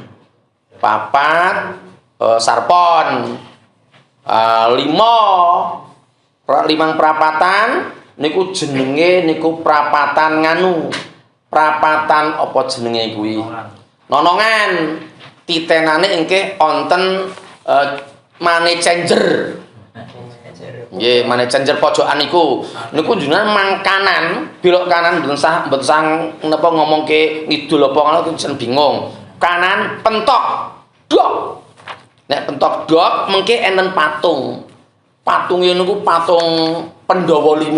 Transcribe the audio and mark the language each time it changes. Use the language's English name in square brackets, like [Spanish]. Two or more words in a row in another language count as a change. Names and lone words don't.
[Javanese] Papat sarpon. Limang perapatan niku jenenge niku perapatan nganu. Perapatan apa jenenge kuwi? Nonongan. Titenane engke wonten [English] money changer. [Javanese] Nggih, [English] money changer [Javanese] pojokan niku. Niku jenengan mangkanan, belok kanan mboten sang napa ngomongke ngidul apa ngono jeneng bingung. Kanan pentok. Dok. Nek pentok dok mengke enten patung. Patungnya niku patung Pandhawa 5.